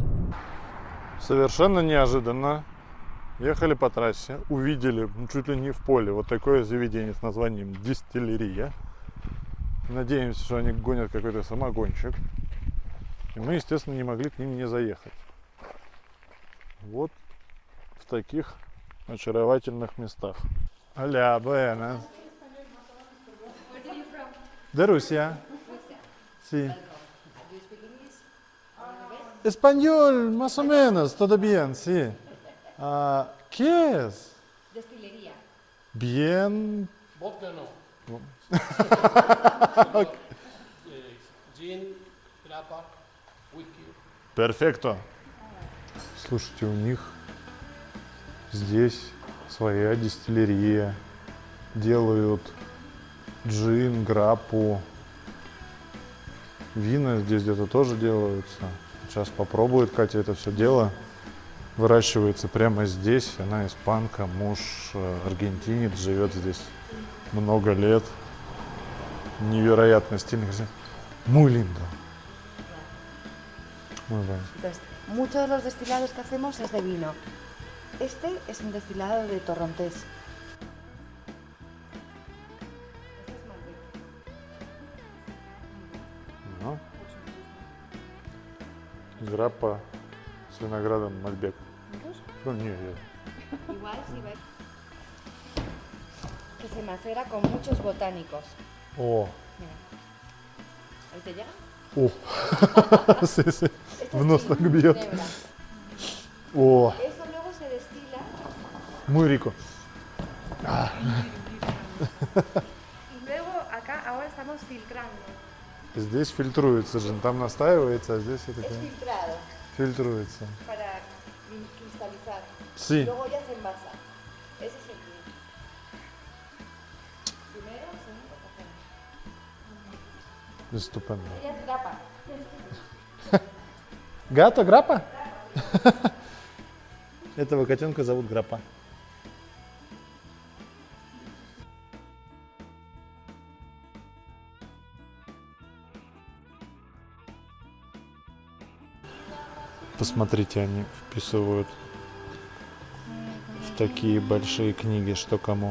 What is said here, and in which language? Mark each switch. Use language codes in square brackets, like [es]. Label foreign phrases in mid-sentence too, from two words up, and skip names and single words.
[ru] Совершенно неожиданно ехали по трассе, увидели чуть ли не в поле вот такое заведение с названием «Дистиллерия». Надеемся, что они гонят какой-то самогончик. И мы, естественно, не могли к ним не заехать. Вот в таких очаровательных местах. [es] Hola, buenas. De Rusia. Sí. Español, más o menos, todo bien, sí. ¿Qué es? Destilería. Bien. Vodka no. Gin, grappa, whisky. Перфекто. [ru] Слушайте, у них здесь своя дистиллерия. Делают джин, граппу. Вина здесь где-то тоже делаются. Сейчас попробует Катя это все дело. Выращивается прямо здесь. Она испанка, муж аргентинец, живет здесь много лет. Невероятно стильно. [es] Muy lindo. Muy bueno. Entonces, muchos de los destilados que hacemos es de vino. Este es un destilado de torrontés. Este es Malbec. [ru] Граппа с виноградом Мальбек. Ну, не, [es] Igual si ves que se macera con muchos botánicos. О, Mira. ¿Ahí te llega? о, sí, sí. Esto [ru] В [es] es [ru] нос так бьет. [es] ginebra. О, Eso luego se destila muy rico. y luego acá ahora estamos filtrando. [ru] Здесь фильтруется же, там настаивается, а здесь это [es] Es filtrado [ru] фильтруется. [es] para cristalizar. Sí. Luego ya se envasa. Ese es el primero, segundo, tercero. Estupendo. Ella es grapa. Гато, Граппа? [ru] Этого котенка зовут Граппа. Посмотрите, они вписывают в такие большие книги, что кому.